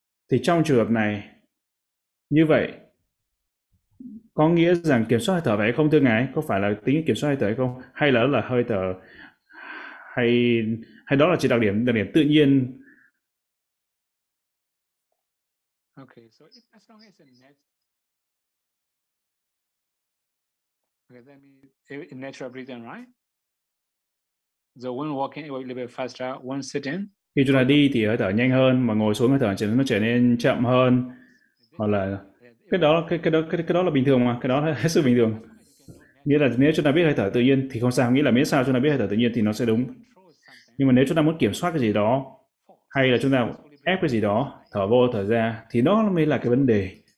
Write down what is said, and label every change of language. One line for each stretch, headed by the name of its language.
Vietnamese: Thì trong trường hợp này, như vậy có nghĩa rằng kiểm soát hơi thở vậy không thưa ngài? Có phải là tính kiểm soát hơi thở hay không, hay là đó là hơi thở, hay đó là chỉ đặc điểm tự nhiên?
English: Okay, so if, as long as it's next. Okay, that means natural breathing, right? So when walking, it will be a little bit faster. When sitting,
Vietnamese: khi chúng ta đi thì hơi thở nhanh hơn, mà ngồi xuống hơi thở nó trở nên chậm hơn. Hoặc là cái đó là bình thường mà, cái đó là hết sức bình thường. Nghĩa là nếu chúng ta biết hơi thở tự nhiên thì không sao. Nghĩa là miễn sao chúng ta biết hơi thở tự nhiên thì nó sẽ đúng. Nhưng mà nếu chúng ta muốn kiểm soát cái gì đó, hay là chúng ta ép cái gì đó, thở vô thở ra, thì đó mới là cái vấn đề.